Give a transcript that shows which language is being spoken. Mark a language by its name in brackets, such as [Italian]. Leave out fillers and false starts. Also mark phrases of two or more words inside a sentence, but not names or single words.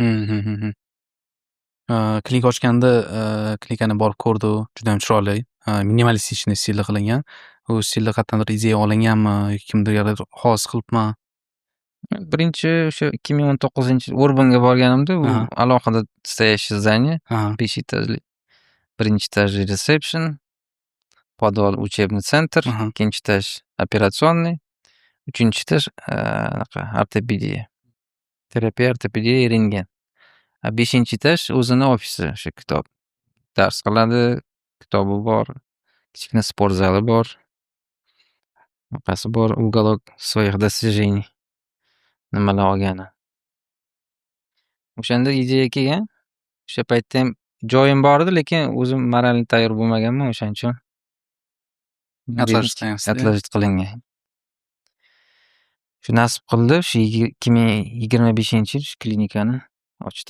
[Uzbek] Klinika ochganda klinikani borib ko'rdi, juda ham chiroyli, minimalistichniy stilda qilingan. U stilda qat'iyatdir ideya olinganmi yoki kimdirgadir xos qilibmi? Birinchi o'sha 2019-yil Urban'ga borganimda, u alohida [Russian] стоящий здание, [Uzbek] 5 etajli. Birinchi etajli reception, podval [Russian] учебный центр, [Uzbek] ikkinchi etaj operasionniy, uchinchi etaj ortopediya. Terapiya, ortopediya, rentgen. 5-chi etaj o'zini ofisi, o'sha kitob dars qiladi, kitobi bor, kichkina sport zali bor. Bunaqasi bor, [Russian] уголок своих достижений. [Uzbek] Nimalar olgani. O'shanda ideya kelgan. O'sha paytda ham joyim bor edi, lekin o'zim moralniy tayyor bo'lmaganman, o'shaning uchun atlashit qilingan. Shu nasib qildi, shu 2025-yil shu klinikani ochdim.